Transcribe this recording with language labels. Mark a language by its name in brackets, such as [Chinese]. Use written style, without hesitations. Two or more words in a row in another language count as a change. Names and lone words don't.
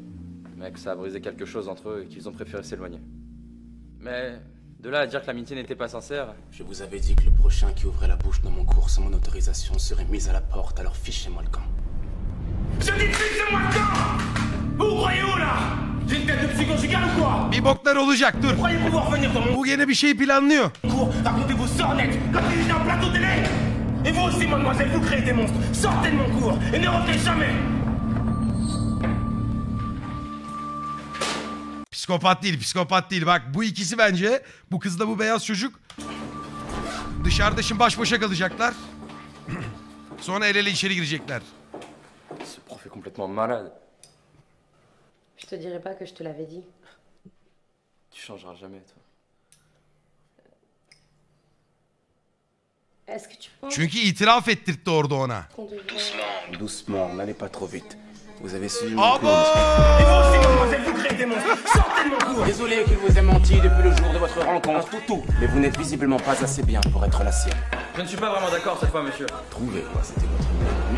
[French] Mais que ça a brisé quelque chose entre eux et qu'ils ont préféré s'éloigner. Mais de là à dire que l'amitié n'était pas sincère... Je vous avais dit que le prochain qui ouvrait la bouche dans mon cours sans mon autorisation serait mis à la porte, alors fichez-moi le camp. Je dis fichez-moi le camp! Vous croyez où là? J'ai une tête de psychogigale ou quoi? [Turkish] Bir boklar olacak dur. Bu yine bir şey planlıyor. [French] Racontez vos sornettes comme si j'étais en plateau télé. Et vous aussi, mademoiselle, vous créez des monstres. Sortez de mon cours et ne revenez jamais. [Turkish] Psikopat değil, psikopat değil. Bak bu ikisi bence, bu kızla bu beyaz çocuk dışarıda şimdi baş başa kalacaklar. Sonra el ele içeri girecekler. [French] Ce prof est complètement malade. Je te dirais pas que je te l'avais dit. Tu changeras jamais, toi. Est-ce que tu penses... [Turkish] Çünkü itiraf ettirtti orada ona. [French] Doucement, doucement, n'allez pas trop vite. Vous avez suivi mon Ah cours. Et vous aussi, mademoiselle, vous créez des monstres. Sortez de mon cours. Désolé qu'il vous ait menti depuis le jour de votre rencontre, toutou. Mais vous n'êtes visiblement pas assez bien pour être la sienne. Je ne suis pas vraiment d'accord cette fois, monsieur. Trouvez quoi, c'était votre meilleur ami.